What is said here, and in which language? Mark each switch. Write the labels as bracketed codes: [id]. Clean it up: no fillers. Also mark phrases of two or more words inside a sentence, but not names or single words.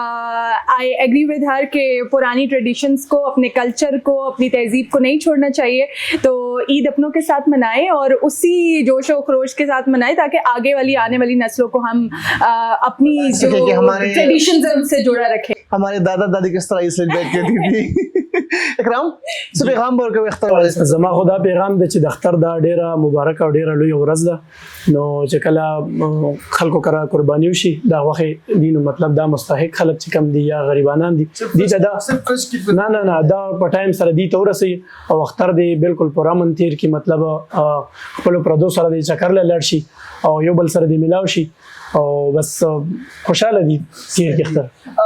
[en] I agree with her [ur] کہ پرانی ٹریڈیشنز کو اپنے کلچر کو اپنی تہذیب کو نہیں چھوڑنا چاہیے تو عید اپنوں کے ساتھ منائیں اور اسی جوش اور خروش کے ساتھ منائیں تاکہ آگے والی آنے والی نسلوں کو ہم اپنی جو ٹریڈیشنز ہے ان سے جوڑا رکھیں ہمارے دادا دادی کس طرح سیلیبریٹ کرتی تھی [ps] اکرام څه پیغام ورکوي اختر والے زما خدا پیغام د چې د اختر دا ډیره مبارک او ډیره لوی ورځ ده نو چې کله خلکو کرا قرباني وشي دا وخت دین مطلب دا مستحق خلک چې کم دي یا غریبانان دي دي دا نه دا په ټایم سره دي ته ورسي او اختر دی بالکل پرامن تیر کی مطلب خپل پردو سره دی چکر لړ شي او یو بل سره دی ملاو شي او بس خوشاله دي تیر کی اختر